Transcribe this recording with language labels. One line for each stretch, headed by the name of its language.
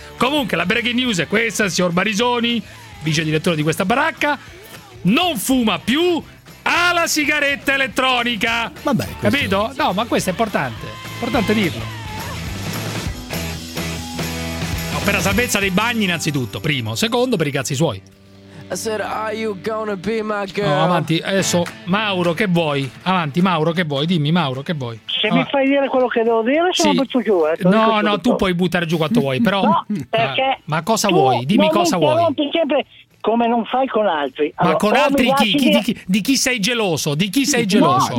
Italian: Comunque, la breaking news è questa, signor Barisoni, vice direttore di questa baracca, non fuma più alla sigaretta elettronica. Vabbè, capito? È... No, ma questo è importante. Importante dirlo. No, per la salvezza dei bagni, innanzitutto, primo, secondo, per i cazzi suoi.
English: I said, are you gonna be my girl?
Italian: No, avanti, adesso Mauro, che vuoi? Avanti, Mauro, che vuoi? Dimmi, Mauro, che vuoi? Se mi fai dire quello che devo dire, sì. Sono butto giù. No, no, tu puoi buttare giù quanto vuoi, però. Ma cosa vuoi? Dimmi cosa vuoi. Non ti sempre come non fai con altri. Allora, ma con altri chi? Di chi sei geloso? Di chi sei geloso?